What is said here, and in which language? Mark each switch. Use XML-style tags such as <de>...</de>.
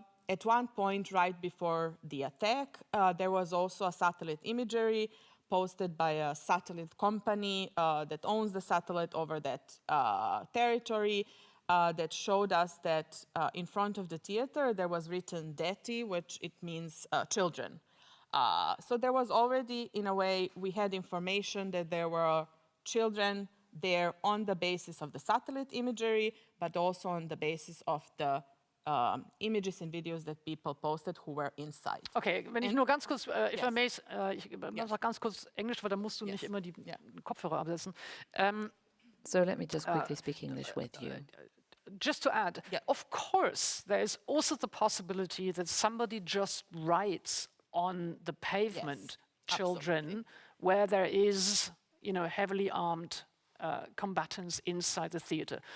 <en>At one point, right before the attack, there was also a satellite imagery posted by a satellite company that owns the satellite over that territory that showed us that in front of the theater there was written deti, which it means children. So there was already, in a way, we had information that there were children there on the basis of the satellite imagery, but also on the basis of the images and videos that people posted who were inside.</en> <de>Okay, wenn ich nur ganz kurz,</de> <en>if I may,</en> <de>ich sag ganz kurz Englisch, weil da musst du nicht immer die Kopfhörer absetzen.</de> <en>So let me just quickly speak English with you. Just to add, of course, there is also the possibility that somebody just writes on the pavement children where there is, you know, heavily armed combatants inside the theater.</en>